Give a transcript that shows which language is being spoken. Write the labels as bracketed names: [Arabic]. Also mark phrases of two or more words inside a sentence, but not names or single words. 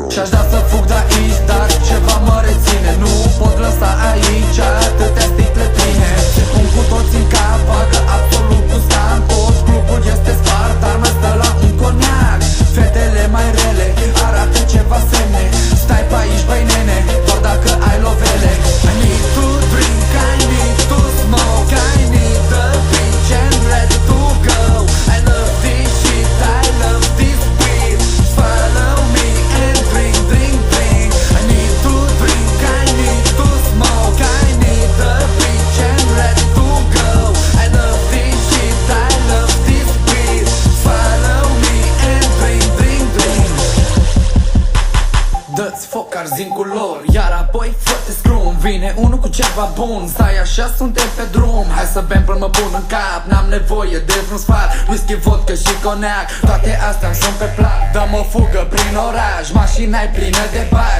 [Romanian] Și-aș da să fug de aici, dar ceva mă reține. Nu pot lăsa aici atâtea sticle pline. Se pun cu toți în cap, bagă absolut cu scam. Tot clubul este spart, dar mai stă la un coniac. Fetele mai rele arată ceva semne. Stai pe aici, băi nene, doar dacă ai lovele. [English] I need to drink, I need to smoke, I need the beach and ready to go. I love this shit, I love this beat. Follow me and drink, drink, drink. I need to drink, I need to smoke, I need the beach and ready to go. I love this shit, I love this beat. Follow me and drink, drink, drink. [Romanian] Dă-ți foc, arzi în culori, iar apoi fă-te scrum. Vine unul cu ceva bun, stai așa, suntem pe drum. Hai să bem până mă pun în cap, n-am nevoie de vreun sfat. Whisky, vodka și coniac, toate astea sunt pe plat. Dăm o fugă prin oraș, mașina-i plină de bași.